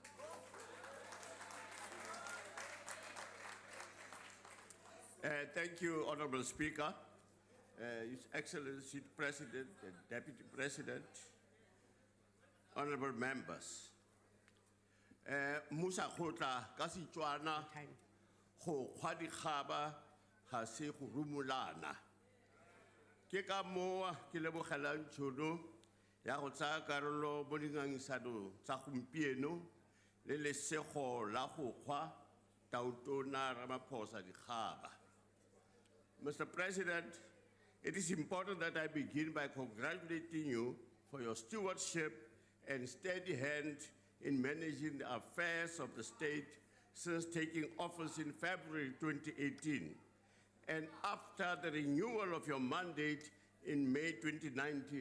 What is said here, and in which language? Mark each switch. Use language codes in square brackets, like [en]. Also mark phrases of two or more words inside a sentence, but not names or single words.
[en] Thank you, Honorable Speaker, His Excellency President and Deputy President, honorable members. [tn] Musa Khotla ka Setswana go kgwa dikgaba ga se go rumulana. Ke ka moo ke lebogelang tšhono ya go tsaya karolo mo dingangisano tsa gompieno le lesego la go kgwa Tautona Ramaphosa dikgaba. [en] Mr. President, it is important that I begin by congratulating you for your stewardship and steady hand in managing the affairs of the state since taking office in February 2018, and after the renewal of your mandate in May 2019.